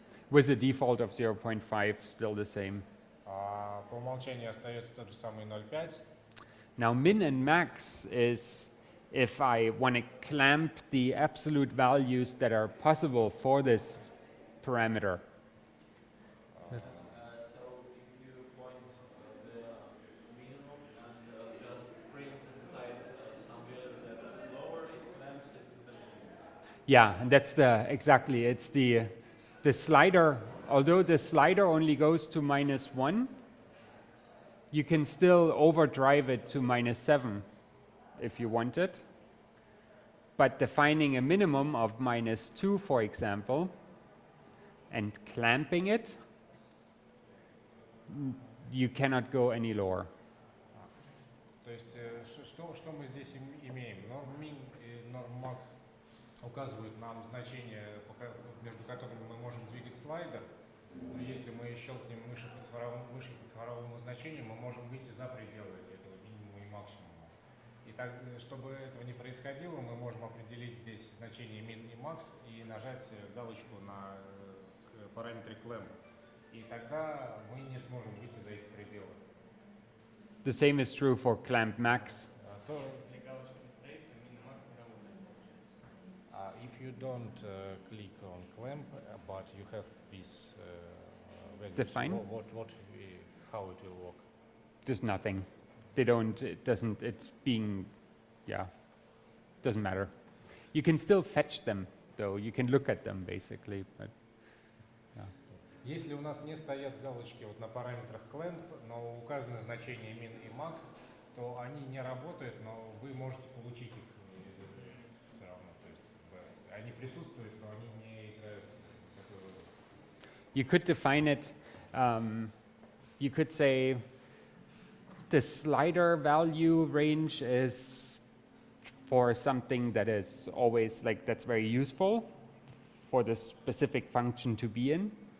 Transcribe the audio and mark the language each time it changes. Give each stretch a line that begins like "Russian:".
English: With a default of 0.5, still the same.
Russian: По умолчанию остается тот же самый 0,5.
English: Now min and max is if I want to clamp the absolute values that are possible for this parameter. So if you point the minimum and just print inside some value that's lower, it clamps it to the minimum. Yeah, and that's exactly, it's the slider, although the slider only goes to -1, you can still overdrive it to -7 if you want it. But defining a minimum of -2, for example, and clamping it, you cannot go any lower.
Russian: То есть что мы здесь имеем? Norm min и norm max указывают нам значения, между которыми мы можем двигать слайдер. Но если мы щелкнем мышью по цифровому значению, мы можем выйти за пределы этого минимума и максимума. И так, чтобы этого не происходило, мы можем определить здесь значение min и max и нажать галочку на параметре clamp. И тогда мы не сможем выйти за эти пределы.
English: The same is true for clamp max.
Russian: Если галочка не стоит, то min и max не работает.
English: If you don't click on clamp, but you have these values, Define? how it will work? There's nothing. They don't, it doesn't, it's being, yeah, doesn't matter. You can still fetch them, though. You can look at them, basically, but, yeah.
Russian: Если у нас не стоят галочки вот на параметрах clamp, но указаны значения min и max, то они не работают, но вы можете получить их все равно. То есть они присутствуют, но они не играют такую роль.
English: You could define it, you could say the slider value range is for something that is always, like, that's very useful for the specific function to be in.